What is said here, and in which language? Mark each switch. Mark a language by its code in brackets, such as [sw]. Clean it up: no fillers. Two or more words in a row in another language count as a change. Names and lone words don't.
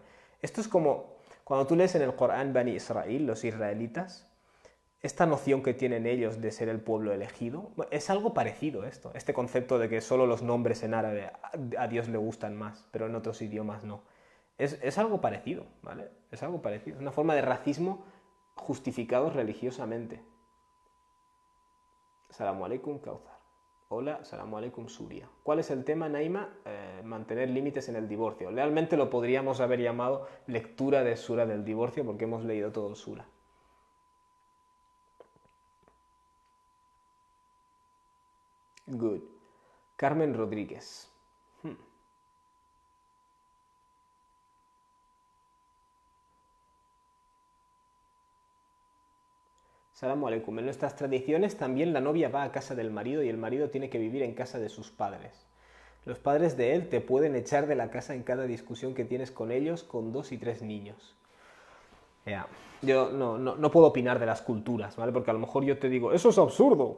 [es] Esto es como cuando tú lees en el Corán Bani Israel, los israelitas, esta noción que tienen ellos de ser el pueblo elegido, es algo parecido esto, este concepto de que solo los nombres en árabe a Dios le gustan más, pero en otros idiomas no. Es algo parecido, ¿vale? Es algo parecido, es una forma de racismo justificado religiosamente. [ar] السلام عليكم, Kauthar. Hola, السلام عليكم, Suria. [es] ¿Cuál es el tema, Naima? Mantener límites en el divorcio. Realmente lo podríamos haber llamado lectura de Sura del divorcio porque hemos leído todo el Sura. Good. Carmen Rodríguez. [ar] السلام عليكم. [es] En nuestras tradiciones también la novia va a casa del marido y el marido tiene que vivir en casa de sus padres. Los padres de él te pueden echar de la casa en cada discusión que tienes con ellos con 2 y 3 niños. Yeah. Yo no puedo opinar de las culturas, ¿vale? Porque a lo mejor yo te digo, eso es absurdo.